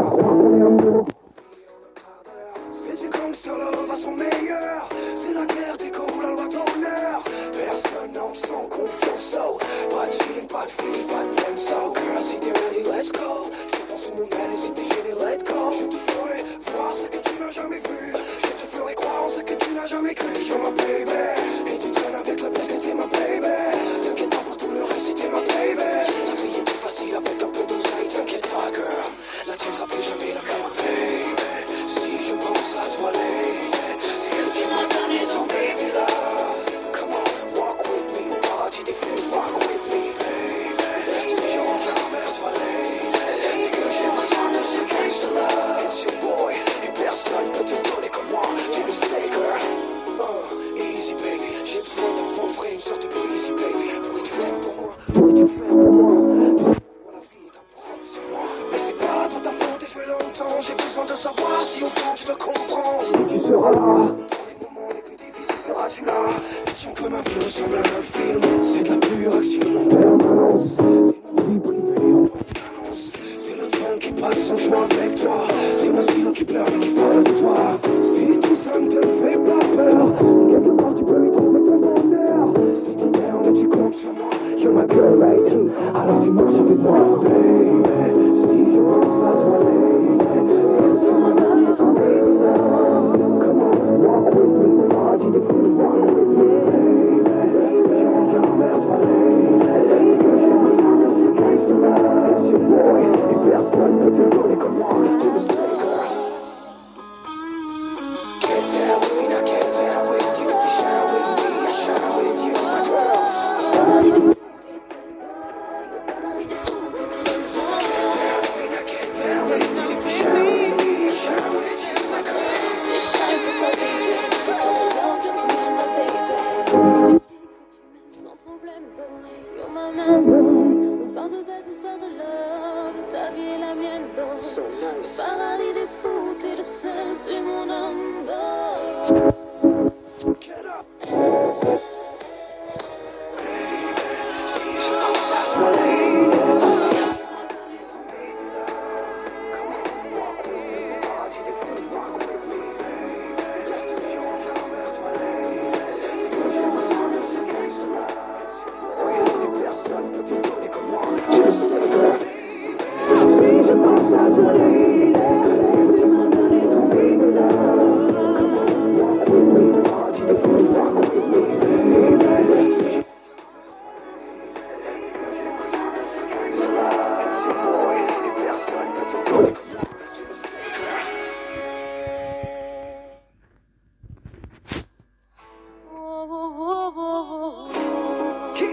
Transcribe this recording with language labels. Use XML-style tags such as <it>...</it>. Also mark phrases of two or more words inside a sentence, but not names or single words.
<fr>Croire qu'on est amoureux. C'est du</fr> <en>gangster love</en> <fr>à son meilleur. C'est la guerre des corps, la loi d'honneur. Personne n'en sans confiance. Pas de feeling, pas de feeling, pas de peine.</fr> <en>So girl,</en> <fr>si t'es</fr> <en>ready, let's go.</en> <fr>Je pense sur mon aile et si t'es gêné,</fr> <en>let go.</en> <fr>Je te ferai voir ce que tu n'as jamais vu. Je te ferai croire en ce que tu n'as jamais cru.</fr> <en>You're my baby.</en> <fr>Et tu traînes avec le best et t'es ma baby. T'inquiète pas pour tout le reste, si t'es ma baby. La vie est plus facile avec un peu d'oseille. T'inquiète pas, girl. La tienne sera plus jamais la même, baby. Si je pense à toi, lady, c'est que tu m'as donné ton</fr> <en>baby love. Come on, walk with me,</en> <fr>party des fous,</fr> <en>walk with me, baby.</en> <fr>Si je reviens vers toi, lady, c'est que j'ai besoin de ce</fr> <en>gangsta love. It's your boy,</en> <fr>et personne peut te donner comme moi, tu le sais, girl.</fr> <en>Easy, baby,</en> <fr>j'ai besoin d'un vent frais, une sorte de</fr> <en>breezy, baby.</en> <fr>Pourrais-tu l'être pour moi? Pourrais-tu faire pour moi? La vie est un prof sur moi. Mais c'est pas toute ta faute et je vais longtemps. J'ai besoin de savoir si au fond tu me comprends. Si tu seras là, dans les moments les plus difficiles, seras-tu là? Passion que ma vie ressemble à un film. C'est de la pure action en permanence. C'est notre vie privée en permanence. C'est le temps qui passe sans joie avec toi. C'est mon stylo qui pleure mais qui parle de toi. Si tout ça ne te fait pas peur, si quelque part tu peux y trouver ton bonheur. Si t'es down et tu comptes sur moi,</fr> <en>you're my girl right here.</en> <fr>Alors tu marches avec moi. moi, baby. Si je pense à toi, lady, c'est mon dernier temps,</fr> <en>baby, love. Come on, walk with me,</en> <fr>party de fou,</fr> <en>walk with me, baby.</en> <fr>Si je reviens vers toi, lady, c'est que j'ai besoin de ces</fr> <en>gangsta love.</en> <fr>C'est boy, et personne peut te donner comme moi, tu le sais, girl.</fr> <en>Get down with me, now get down with you. If you shine with me, I shine with you, my girl.</en> <fr>Sans problème,</fr> <en>boy, you're my man, boy.</en> <fr>On parle de belles histoires de love, ta vie est la mienne, boy.</fr> <en>So nice.</en> <fr>Paradis des fous, t'es le seul, t'es mon homme, boy.</fr> <en>Get up.</en> <fr>Je pense à toi, lady.</fr> <en>Come on, walk with me,</en> <fr>party de fou,</fr> <en>walk with me, baby.</en> <fr>Si je reviens vers toi, lady, c'est que j'ai besoin de ce</fr> <en>gangsta love.</en> <fr>Oui, et personne peut te donner comme moi, tu le sais, girl. Si je pense à toi, lady, c'est mon dernier temps,</fr> <en>baby, love. Come on, walk with me,</en> <fr>party de fou,</fr> <en>walk with me, baby. Oh, oh, oh, oh, oh.</en>